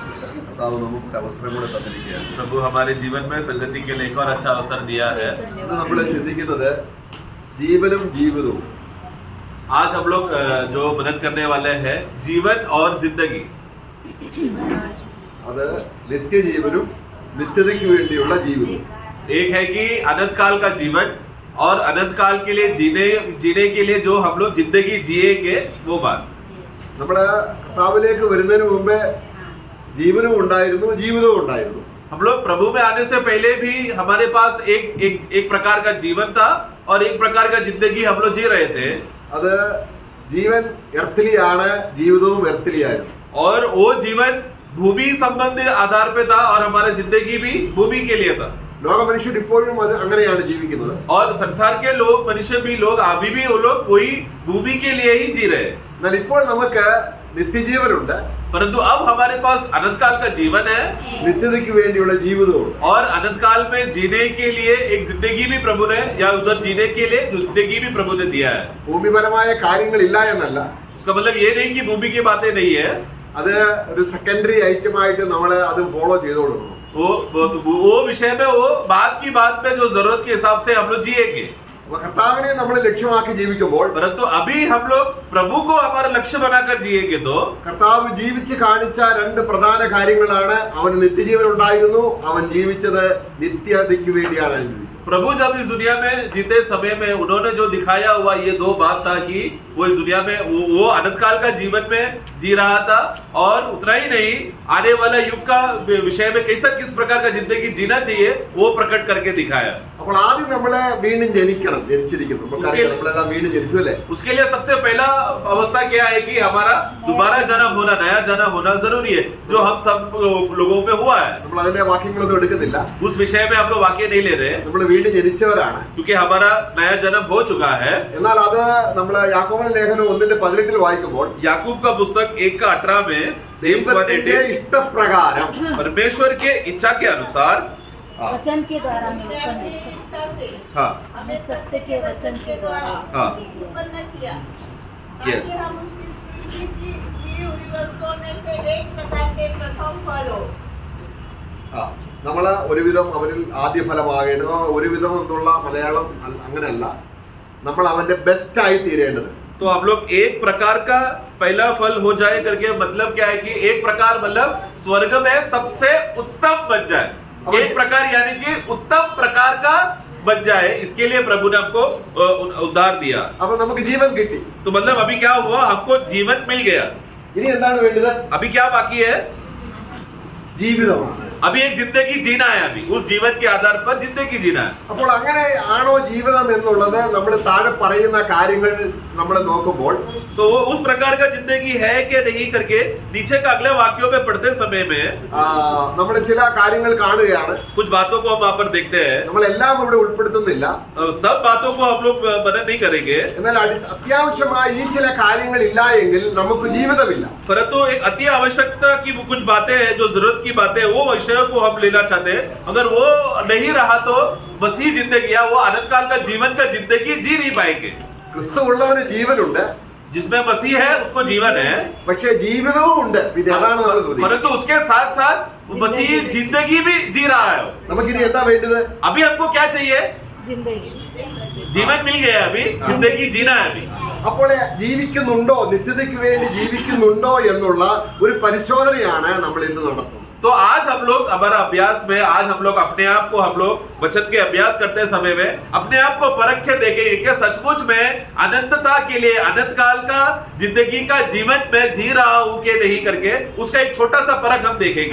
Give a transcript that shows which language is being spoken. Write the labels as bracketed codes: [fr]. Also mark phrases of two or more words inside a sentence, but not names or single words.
[hi] प्रभु हमारे जीवन में संगति के लिए एक और अच्छा अवसर दिया है। आज हम लोग जो मनन करने वाले हैं जीवन और जिंदगी। [ml] नित्य जीवനും നിത്യതയ്ക്ക് വേണ്ടിയുള്ള ജീവിതം। [hi] एक है कि अनंत काल का जीवन और अनंत काल के लिए जीने के लिए जो हम लोग जिंदगी जिएंगे वो बात। [ml] നമ്മുടെ കർത്താവിലേക്ക് വരുന്നതിന് മുമ്പേ ജീവനും ഉണ്ടായിരുന്നു ജീവിതവും ഉണ്ടായിരുന്നു। [hi] हम लोग प्रभु में आने से पहले भी हमारे पास एक प्रकार का जीवन था और एक प्रकार का जिंदगी हम लोग जी रहे थे। [ml] അത് ജീവൻ എർത്തിലിയാണ് ജീവിതവും എർത്തിലിയായിരുന്നു। [hi] और वो जीवन भूमि संबंधी आधार पे था और हमारा जिंदगी भी भूमि के लिए था। [ml] ലോക മനുഷ്യർ ഇപ്പോഴും അങ്ങനെയാണ് ജീവിക്കുന്നത്। [hi] और संसार के लोग मनुष्य भी लोग अभी भी वो लोग वही भूमि के लिए ही जी रहे हैं। [ml] എന്നാൽ ഇപ്പോൾ നമുക്ക് നിത്യജീവനുണ്ട്, [hi] परंतु अब हमारे पास अनंत काल का जीवन है, [ml] നിത്യതയ്ക്ക് വേണ്ടിയുള്ള ജീവിതവും। [hi] और अनंत काल में जीने के लिए एक जिंदगी भी प्रभु ने या उधर जीने के लिए जिंदगी भी प्रभु ने दिया है। [ml] ഭൂമിപരമായ കാര്യങ്ങളില്ല എന്നല്ല, [hi] उसका मतलब ये नहीं कि भूमि की बातें नहीं है, [ml] അത് ഒരു [en] secondary item [ml] ആയിട്ട് നമ്മൾ അത് ഫോളോ ചെയ്തോളണം। [hi] वो विषय में वो बात की बात में जो जरूरत के हिसाब से हम लोग जिएंगे। [ml] കർത്താവിനെ നമ്മൾ ലക്ഷ്യമാക്കി ജീവിക്കുമ്പോൾ, [hi] परंतु अभी हम लोग प्रभु को हमारा लक्ष्य बनाकर जिएंगे तो [ml] കർത്താവ് ജീവിച്ച് കാണിച്ച രണ്ട് പ്രധാന കാര്യങ്ങളാണ്, അവന് നിത്യജീവൻ ഉണ്ടായിരുന്നു, അവൻ ജീവിച്ചത് നിത്യതയ്ക്ക് വേണ്ടിയാണ്। [hi] प्रभु जब इस दुनिया में जीते समय में उन्होंने जो दिखाया हुआ ये दो बात था कि वो इस दुनिया में वो अनंत काल का जीवन में जी रहा था, और उतना ही नहीं आने वाला युग का विषय में कैसा किस प्रकार का जिंदगी जीना चाहिए वो प्रकट करके दिखाया। [ml] അപ്പോൾ ആദ്യം നമ്മളെ വീണ്ടും ജനിച്ചിരിക്കുന്നു, നമ്മളെല്ലാം വീണ്ടും ജനിച്ചു അല്ലേ। [hi] उसके लिए सबसे पहला अवस्था क्या है कि हमारा दोबारा जन्म होना, नया जन्म होना जरूरी है, जो हम सब लोगों पे हुआ है। [ml] നമ്മൾ അതിന്റെ വാക്യങ്ങളൊന്നും എടുക്കുന്നില്ല, [hi] उस विषय में हम लोग वाक्य नहीं ले रहे, [ml] നമ്മൾ വീണ്ടും ജനിച്ചവരാണ്, [hi] क्योंकि हमारा नया जन्म हो चुका है। [ml] എന്നാൽ അത് നമ്മൾ യാക്കോബിന്റെ ലേഖനം 1:18 വായിക്കുമ്പോൾ, [hi] याकूब का पुस्तक 1:18 में [ml] ദൈവത്തിന്റെ ഇഷ്ടപ്രകാരം [hi] परमेश्वर के इच्छा के अनुसार वचन के द्वारा में उत्पन्न हाँ हमें सत्य के वचन के द्वारा हाँ उत्पन्न किया, [en] Yes. [hi] ताकि हम उसकी सृष्टि की हुई वस्तुओं में से एक प्रकार के प्रथम फल हो। [ml] നമ്മള് ഒരുവിധം അവരിൽ ആദ്യ ഫലമാകേണ്ടത്, ഒരുവിധം എന്നുള്ള മലയാളം അങ്ങനെയല്ല, നമ്മൾ അവന്റെ ബെസ്റ്റ് ആയി തീരേണ്ടത്। [hi] तो हम लोग एक प्रकार का पहला फल हो जाए करके मतलब क्या है कि एक प्रकार मतलब स्वर्ग में सबसे उत्तम बन जाए, एक प्रकार यानी कि उत्तम प्रकार का बन जाए, इसके लिए प्रभु ने हमको उद्धार दिया। [ml] അപ്പൊ നമുക്ക് ജീവൻ കിട്ടി। [hi] तो मतलब अभी क्या हुआ, हमको जीवन मिल गया। [ml] ഇനി എന്താണ് വേണ്ടത്? [hi] अभी क्या बाकी है? [ml] ജീവിതമാണ്। [hi] अभी एक जिंदगी जीना है, अभी उस जीवन के आधार पर जिंदगी जीना है। [ml] അപ്പോൾ അങ്ങനെ ആണോ ജീവിതം എന്നുള്ളത് നമ്മൾ താഴെ പറയുന്ന കാര്യങ്ങൾ നമ്മൾ നോക്കുമ്പോൾ, [hi] तो वो उस प्रकार का जिंदगी है कि नहीं करके नीचे का अगले वाक्यों में पढ़ते समय में [ml] നമ്മൾ ചില കാര്യങ്ങൾ കാണുകയാണ്। [hi] कुछ बातों को हम वहां पर देखते हैं, [ml] നമ്മളെല്ലാം ഇവിടെ ഉൾപ്പെടുത്തുന്നില്ല, [hi] सब बातों को हम लोग मनन नहीं करेंगे, [ml] എന്നാൽ അത്യാവശ്യമായി ഈ ചില കാര്യങ്ങൾ ഇല്ല എങ്കിൽ നമുക്ക് ജീവിതമില്ല। [hi] परंतु एक अति आवश्यकता की कुछ बातें हैं, जो जरूरत की बातें, वो विषय को हम लेना चाहते हैं। अगर वो नहीं रहा तो मसीह जिंदगी या वो अनंत काल का जीवन का जिंदगी जी नहीं पाएंगे। [ml] ക്രിസ്തു ഉള്ളവന് ജീവനുണ്ട്, [hi] जिसमें मसीह है उसको जीवन है, [ml] പക്ഷേ ജീവിതവും ഉണ്ട്। പിന്നെ അതാണ് നമ്മൾ ശ്രദ്ധിക്കുന്നത്। [hi] परंतु उसके साथ साथ मसीह जिंदगी भी जी रहा है। [ml] നമുക്കിനി എന്താ വേണ്ടത്? [hi] अभी हमको क्या चाहिए? जिंदगी जीवन मिल गया, अभी जिंदगी जीना है। अभी [ml] അപ്പോൾ ജീവിക്കുന്നുണ്ടോ, നിത്യതയ്ക്ക് വേണ്ടി ജീവിക്കുന്നുണ്ടോ എന്നുള്ള ഒരു പരിശോധനയാണ് നമ്മൾ ഇന്ന് നടത്തുന്നത്। [hi] तो आज हम लोग हमारा अभ्यास में आज हम लोग अपने आप को हम लोग वचन के अभ्यास करते समय में अपने आप को परख के देखेंगे कि सचमुच में अनंतता के लिए अनंत काल का जिंदगी का जीवन में जी रहा हूं कि नहीं करके उसका एक छोटा सा परख हम देखेंगे।